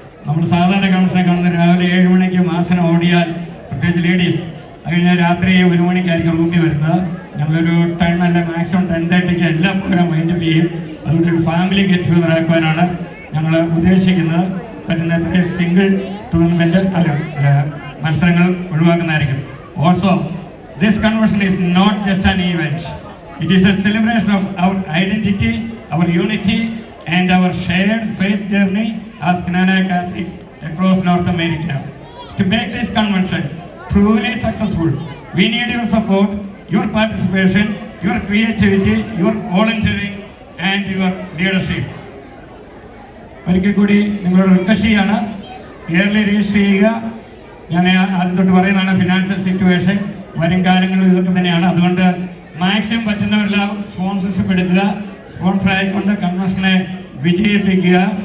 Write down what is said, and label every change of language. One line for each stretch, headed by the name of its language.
Malayalam: നമ്മൾ സാധാരണ കൺവെൻഷനെ കാണുന്ന രാവിലെ 7 മണിക്ക് മാസനം ഓടിയാൽ, പ്രത്യേകിച്ച് ലേഡീസ്, അത് കഴിഞ്ഞാൽ രാത്രി 1 മണിക്കായിരിക്കും റൂമിൽ വരുന്നത്. ഞങ്ങളൊരു 10 അല്ല മാക്സിമം 10:30 എല്ലാ പ്രോഗ്രാം വൈൻഡപ്പ് ചെയ്യും. അതുകൊണ്ട് ഒരു ഫാമിലി ഗെറ്റ് ടുഗദർ ആക്കുവാനാണ് ഞങ്ങൾ ഉദ്ദേശിക്കുന്നത്. പറ്റുന്ന സിംഗിൾ ടൂർണമെൻറ്റ് മത്സരങ്ങൾ ഒഴിവാക്കുന്നതായിരിക്കും.
English: Also this convention is not just an event, it is a celebration of our identity, our unity and our shared faith journey as Knanaya Catholics across North America. To make this convention truly successful, we need your support, your participation, your creativity, your volunteering and your leadership.
Malayalam: ഒരിക്കൽ കൂടി നിങ്ങളോട് request ചെയ്യാണ്, yearly register ചെയ്യുക. ഞാൻ ആദ്യം തൊട്ട് പറയുന്നതാണ്, financial situation വരും കാലങ്ങളിൽ ഇതൊക്കെ തന്നെയാണ്. അതുകൊണ്ട് മാക്സിമം പറ്റുന്നവരെല്ലാം സ്പോൺസർഷിപ്പ് എടുക്കുക, സ്പോൺസർ ആയിക്കൊണ്ട് കൺവെൻഷനെ വിജയിപ്പിക്കുക.